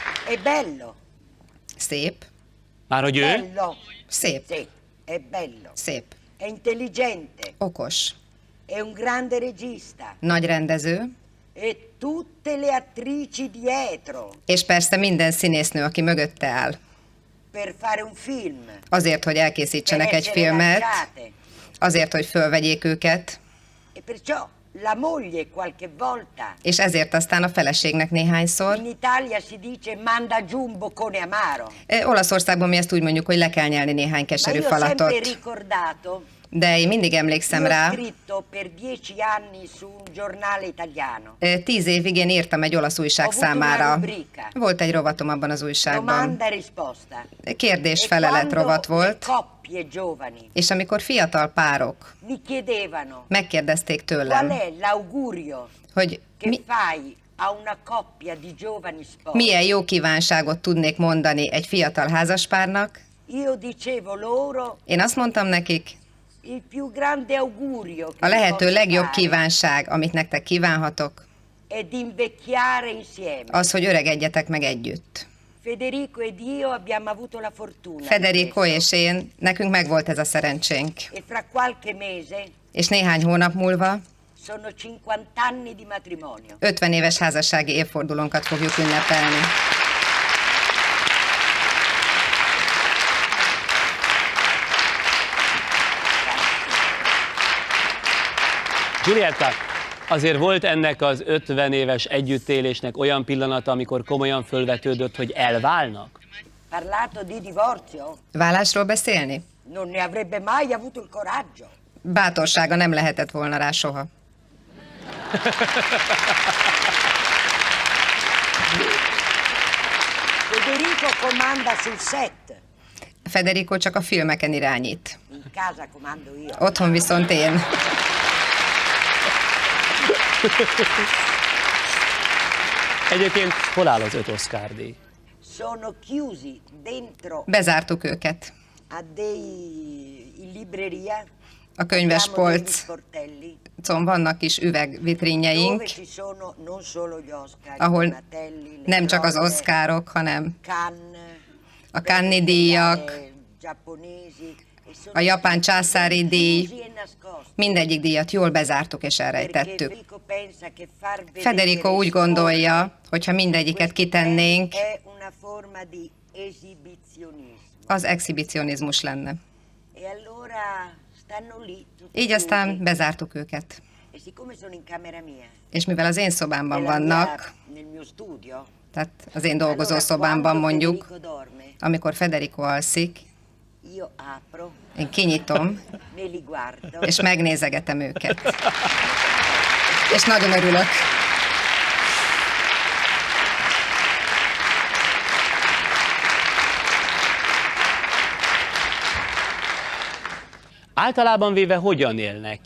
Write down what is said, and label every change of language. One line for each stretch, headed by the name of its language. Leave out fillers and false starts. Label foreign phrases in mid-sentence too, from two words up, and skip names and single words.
Italian: È bello.
Hungarian: Szép. Már hogy ő?
Italian: Bello.
Hungarian: Szép.
Italian: Sì, è bello.
Hungarian: Szép.
Italian: È intelligente.
Hungarian: Okos.
Italian: È un grande regista.
Hungarian: Nagy rendező.
Italian: E tutte le attrici dietro
Hungarian: És persze minden színésznő, aki mögötte áll.
Italian: per fare un film.
Hungarian: Azért, hogy
Italian: Per
Hungarian: elkészítsenek egy
Italian: essere
Hungarian: filmet,
Italian: lanciate.
Hungarian: azért, hogy fölvegyék őket,
Italian: E perciò la moglie qualche volta
Hungarian: és ezért aztán a feleségnek néhányszor.
Italian: in Italia si dice manda giù un boccone amaro.
Hungarian: Olaszországban mi ezt úgy mondjuk, hogy le kell nyelni néhány
Italian: Ma
Hungarian: keserű
Italian: io ho sempre
Hungarian: falatot.
Italian: ricordato,
Hungarian: De én mindig emlékszem
Italian: io ho
Hungarian: rá,
Italian: scritto per 10 anni su un giornale italiano.
Hungarian: 10 évig én írtam egy olasz újság
Italian: Ho avuto una
Hungarian: számára.
Italian: rubrica.
Hungarian: Volt egy rovatom abban az újságban.
Italian: Domanda e risposta.
Hungarian: Kérdés-felelet
Italian: E
Hungarian: rovat
Italian: quando le
Hungarian: volt,
Italian: coppie giovani
Hungarian: és amikor fiatal párok
Italian: mi chiedevano
Hungarian: megkérdezték
Italian: qual
Hungarian: tőlem,
Italian: è l'augurio
Hungarian: hogy
Italian: che fai a una coppia di giovani sposi,
Hungarian: milyen jó kívánságot tudnék mondani egy fiatal házaspárnak,
Italian: io dicevo loro
Hungarian: én azt mondtam nekik,
Italian: il più grande augurio che
Hungarian: a
Italian: vi
Hungarian: lehető
Italian: posso
Hungarian: legjobb
Italian: fare
Hungarian: kívánság, amit nektek kívánhatok,
Italian: è di invecchiare insieme.
Hungarian: az, hogy öregedjetek meg együtt.
Italian: Federico ed io abbiamo avuto la fortuna di
Hungarian: Federico
Italian: questo.
Hungarian: és én, nekünk megvolt ez a szerencsénk.
Italian: E fra qualche mese
Hungarian: És néhány hónap múlva
Italian: sono 50 anni di matrimonio.
Hungarian: 50 éves házassági évfordulónkat fogjuk ünnepelni. Giulietta, azért volt ennek az 50 éves együttélésnek olyan pillanata, amikor komolyan fölvetődött, hogy elválnak?
Italian: Parlato di divorzio,
Hungarian: Válásról beszélni?
Italian: non ne avrebbe mai avuto il coraggio.
Hungarian: Bátorsága nem lehetett volna rá soha.
Italian: Federico comanda sul set,
Hungarian: Federico csak a filmeken irányít.
Italian: in casa comando io.
Hungarian: Otthon viszont én. Egyébként hol áll az 5 Oscar-díj?
Italian: Sono chiusi dentro
Hungarian: Bezártuk őket.
Italian: a dei in libreria.
Hungarian: A könyves
Italian: abbiamo degli
Hungarian: polcon
Italian: sportelli
Hungarian: vannak kis üvegvitrínjeink,
Italian: dove ci sono non solo gli Oscar,
Hungarian: ahol
Italian: i Donatelli, le
Hungarian: nem csak az
Italian: glorie,
Hungarian: Oscarok, hanem
Italian: Cannes,
Hungarian: a Cannes díjak,
Italian: le giapponesi, e sono
Hungarian: a japán császári díj,
Italian: chiusi e nascosti.
Hungarian: mindegyik díjat jól bezártuk és
Italian: Perché
Hungarian: elrejtettük.
Italian: Federico pensa che far vedere
Hungarian: Federico úgy gondolja, hogy ha mindegyiket kitennénk,
Italian: è una forma di esibizionismo.
Hungarian: az exhibicionizmus lenne.
Italian: E allora stanno lì tutti
Hungarian: Így aztán
Italian: chiusi.
Hungarian: bezártuk őket.
Italian: E siccome sono in camera mia,
Hungarian: És mivel az én szobámban
Italian: nella
Hungarian: vannak,
Italian: nel mio studio,
Hungarian: tehát az én dolgozó
Italian: allora
Hungarian: szobámban
Italian: quando
Hungarian: mondjuk,
Italian: Federico dorme,
Hungarian: amikor Federico alszik,
Italian: io apro,
Hungarian: én kinyitom,
Italian: me li guardo
Hungarian: és megnézegetem őket. És nagyon örülök. Általában véve hogyan élnek?